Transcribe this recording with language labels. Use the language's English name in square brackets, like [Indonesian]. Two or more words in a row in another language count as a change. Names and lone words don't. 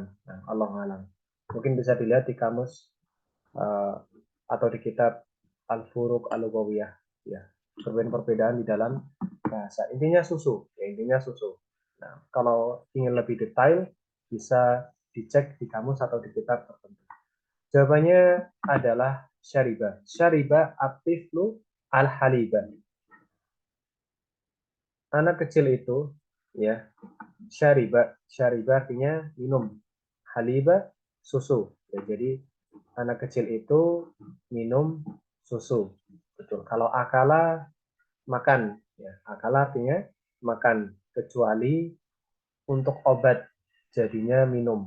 [Indonesian] Nah, [Arabic] الله أعلم. [Indonesian] Mungkin bisa dilihat di kamus atau di kitab Al-Furuq Al-Lughawiyah, ya. Perbedaan-perbedaan di dalam bahasa. Intinya susu, ya intinya susu. Nah, kalau ingin lebih detail bisa dicek di kamus atau di kitab tertentu. Jawabannya adalah syariba. [Arabic] شرب الطفل الحليب. [Indonesian] Anak kecil itu, ya, syariba. Syariba artinya minum. Haliba susu. Ya, jadi anak kecil itu minum susu. Betul. Kalau akala makan, ya, akala artinya makan, kecuali untuk obat jadinya minum.